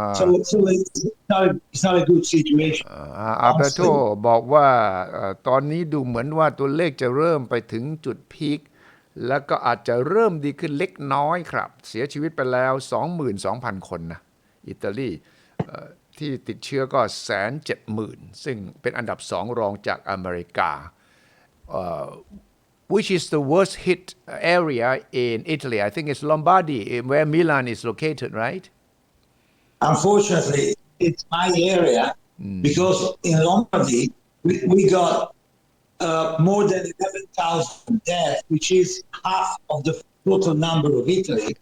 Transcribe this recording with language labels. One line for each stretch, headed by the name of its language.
English: So it's not a good situation.
Thai: อาเบโตบอกว่าตอนนี้ดูเหมือนว่าตัวเลขจะเริ่มไปถึงจุดพีคแล้วก็อาจจะเริ่มดีขึ้นเล็กน้อยครับเสียชีวิตไปแล้ว 22,000 คนนะอิตาลีที่ติดเชื้อก็ 170,000 ซึ่งเป็นอันดับ2รองจากอเมริกา
English: Which is the worst hit area in Italy? I think it's Lombardy, where Milan is located, right? Unfortunately, it's my area because in Lombardy we got more than 11,000 deaths, which is half of the total number of Italy,